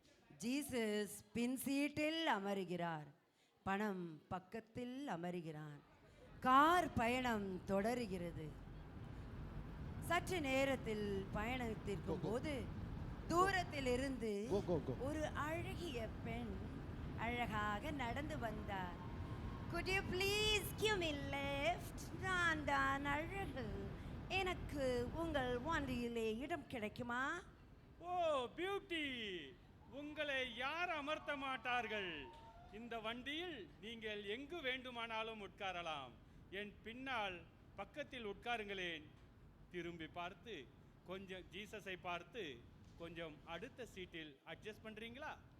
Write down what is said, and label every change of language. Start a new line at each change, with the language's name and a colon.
Tamil: Jesus பின் சீட்டில் அமருகிறார். பணம் பக்கத்தில் அமருகிறான். கார் பயணம் தொடருகிறது. சற்று நேரத்தில் பயணத்திற்கும் போது தூரத்தில் இருந்து ஒரு அழகிய பெண் அழகாக நடந்து வந்தார்.
English: Could you please give me lift?
Tamil: நான் தான் அழகு. எனக்கு உங்கள் வண்டியிலே இடம் கிடைக்குமா? ஓ பியூட்டி, உங்களை யார் அமர்த்த மாட்டார்கள்? இந்த வண்டியில் நீங்கள் எங்கு வேண்டுமானாலும் உட்காரலாம். என் பின்னால் பக்கத்தில் உட்காருங்களேன். திரும்பி பார்த்து கொஞ்சம் ஜீசஸை பார்த்து கொஞ்சம் அடுத்த சீட்டில் அட்ஜஸ்ட் பண்றீங்களா?